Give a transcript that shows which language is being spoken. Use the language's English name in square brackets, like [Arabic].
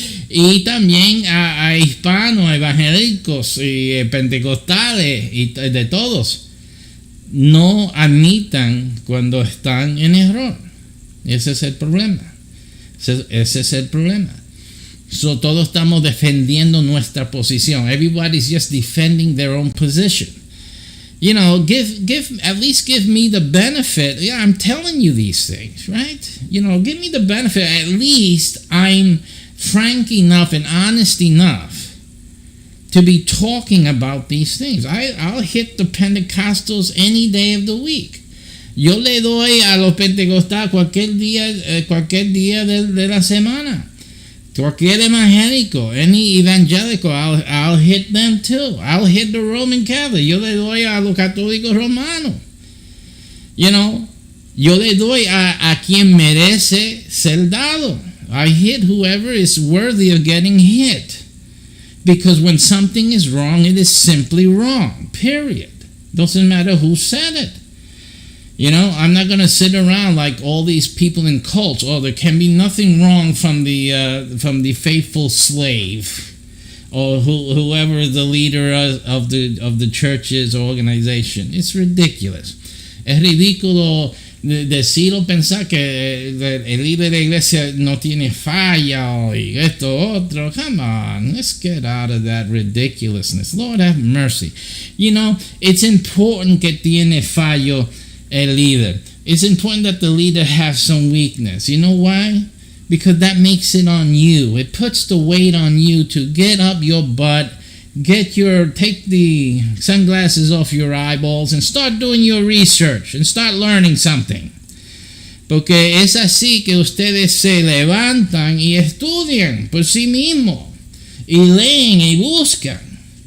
[Spanish] Y también a hispanos, evangélicos y pentecostales y de todos. No admitan cuando están en error. Ese es el problema. Ese es el problema. So, todos estamos defendiendo nuestra posición. [English] Everybody's just defending their own position. You know, at least give me the benefit. Yeah, I'm telling you these things, right? You know, give me the benefit. At least I'm frank enough and honest enough to be talking about these things. I'll hit the Pentecostals any day of the week. [Spanish] Yo le doy a los pentecostales cualquier día de la semana. Cualquier evangélico, [English] any evangelical, I'll hit them too. I'll hit the Roman Catholic. [Spanish] Yo le doy a los católicos romanos. [English] You know, [Spanish] yo le doy a quien merece ser dado. [English] I hit whoever is worthy of getting hit. Because when something is wrong, it is simply wrong. Period. Doesn't matter who said it. You know, I'm not going to sit around like all these people in cults. Oh, there can be nothing wrong from the faithful slave, or whoever the leader of the church's organization. It's ridiculous. [Spanish] Es ridículo decir o pensar que el líder de la iglesia no tiene falla y esto otro. [English] Come on, let's get out of that ridiculousness. Lord have mercy. You know, it's important [Spanish] que tiene fallo el líder. [English] It's important that the leader has some weakness. You know why? Because that makes it on you. It puts the weight on you to get up your butt, take the sunglasses off your eyeballs and start doing your research and start learning something. [Spanish] Porque es así que ustedes se levantan y estudian por sí mismos y leen y buscan.